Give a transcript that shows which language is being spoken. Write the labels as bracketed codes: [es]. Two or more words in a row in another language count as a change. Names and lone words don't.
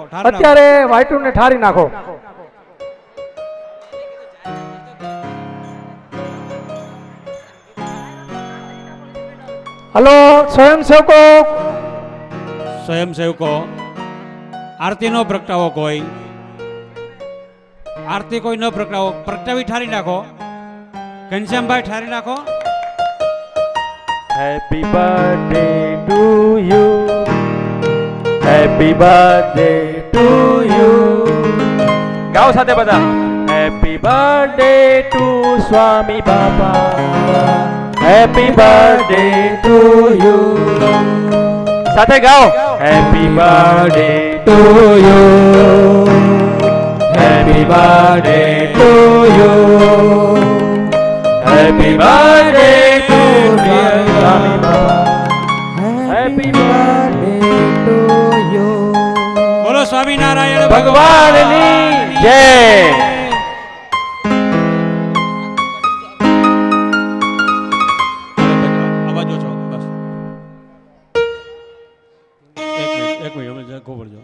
[gu] અત્યારે વાયટુને ઠારી નાખો. હલો સ્વયંસેવકો આરતી નો પ્રગટાવો કોઈ આરતી કોઈ ન પ્રગટાવો પ્રગટાવી ઠારી નાખો. ઘનશ્યામભાઈ ઠારી નાખો. [en] Happy birthday to you. Happy birthday to you. [gu] ગાઓ સાથે બધા. [en] Happy birthday to Swami Baba. Happy birthday to you. [gu] સાથે ગાઓ. [en] Happy birthday to you. Happy birthday to you. Happy birthday to dear Swami Baba. Happy birthday to you. [gu] બોલો સ્વામિનારાયણ ભગવાનની જય. અવાજ ઓછો બસ. એક મિનિટ ખબર.